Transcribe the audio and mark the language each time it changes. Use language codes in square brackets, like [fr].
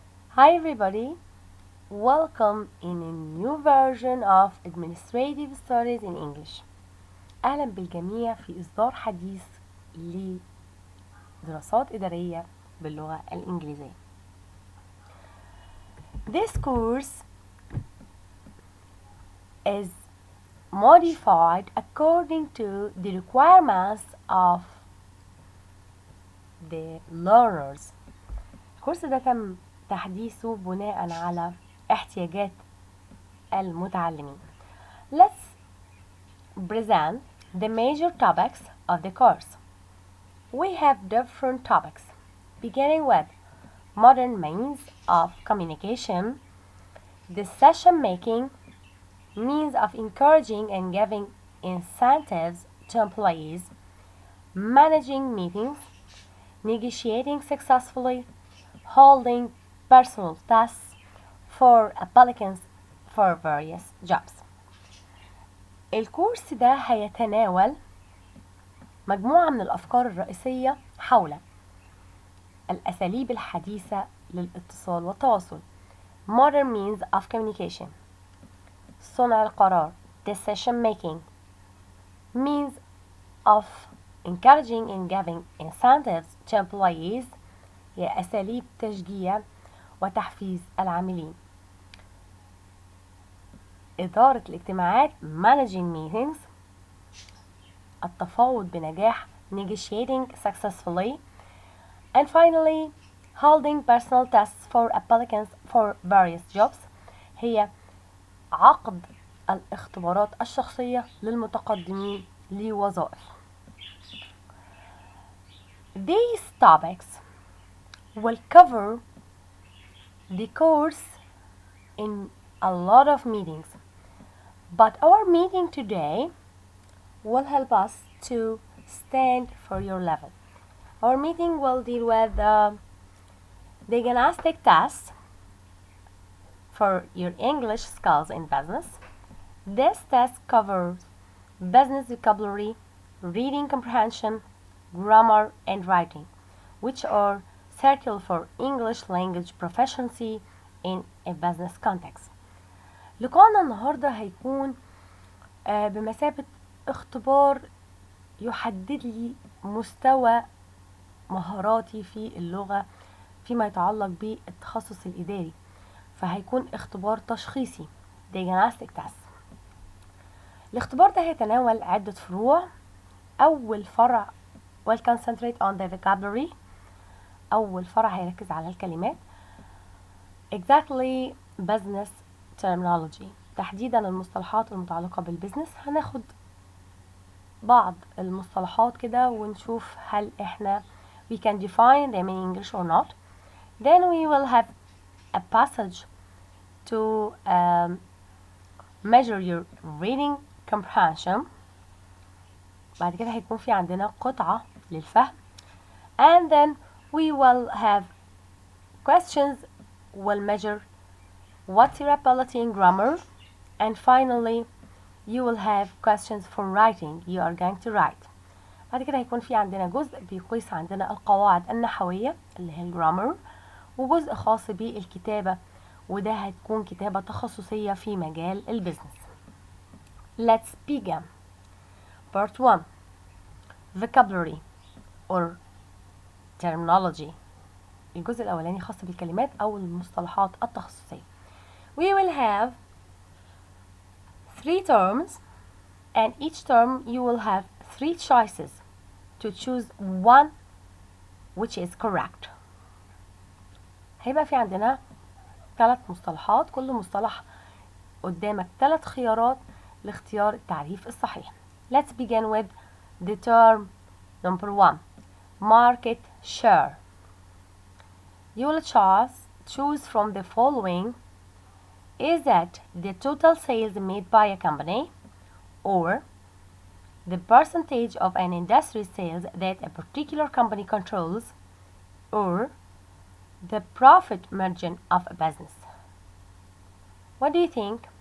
[en] Hi everybody, welcome in a new version of Administrative Studies in English. [ar] أهلا بالجميع في إصدار حديث لدراسات إدارية باللغة الإنجليزية. [en] This course is modified according to the requirements of the learners. [ar] الكورس ده تم تحديثه بناء على احتياجات المتعلمين. [en] Let's present the major topics of the course. We have different topics, beginning with modern means of communication, decision making, means of encouraging and giving incentives to employees, managing meetings, negotiating successfully, holding personal tests for applicants for various jobs. [ar] الكورس ده هيتناول مجموعة من الأفكار الرئيسية حول الأساليب الحديثة للاتصال والتواصل [en] modern means of communication [ar] صنع القرار [en] decision making means of encouraging and giving incentives to employees [ar] هي أساليب تشجيع وتحفيز العاملين إدارة الاجتماعات [en] managing meetings [ar] التفاوض بنجاح [en] negotiating successfully and finally holding personal tests for applicants for various jobs [ar] هي عقد الاختبارات الشخصية للمتقدمين لوظائف. [en] These topics will cover the course in a lot of meetings, but our meeting today will help us to stand for your level. Our meeting will deal with the diagnostic test for your English skills in business. This test covers business vocabulary, reading comprehension, grammar, and writing, which are critical for English language proficiency in a business context. [ar] لقاءنا النهاردة هيكون بمثابة اختبار يحدد لي مستوى مهاراتي في اللغة فيما يتعلق بالتخصص الإداري، فهيكون اختبار تشخيصي [en] diagnostic test. [ar] الاختبار ده هيتناول عدة فروع. أول فرع [en] will concentrate on the vocabulary. [ar] أول فرع هيركز على الكلمات [en] exactly business terminology [ar] تحديدا المصطلحات المتعلقة بالبزنس. هناخد بعض المصطلحات كده ونشوف هل احنا [en] we can define them in English or not. Then we will have a passage to measure your reading comprehension. [ar] بعد كده هيكون في عندنا قطعة للفهم. [en] And then we will have questions will measure what's your ability in grammar. And finally you will have questions for writing. You are going to write. [ar] بعد كده هيكون في عندنا جزء بيقيس عندنا القواعد النحوية اللي هي الجرامر، وجزء خاص بالكتابة وده هتكون كتابة تخصصية في مجال البيزنس. [en] Let's begin. Part 1 Vocabulary or Terminology. [ar] الجزء الأولاني خاص بالكلمات أو المصطلحات التخصصية. [en] We will have 3 terms and each term you will have 3 choices to choose one which is correct. [ar] هيبقى في عندنا 3 مصطلحات، كل مصطلح قدامك 3 خيارات لاختيار التعريف الصحيح. [en] Let's begin with the term number 1 market share. You will choose from the following. Is that the total sales made by a company or the percentage of an industry sales that a particular company controls or the profit margin of a business? What do you think?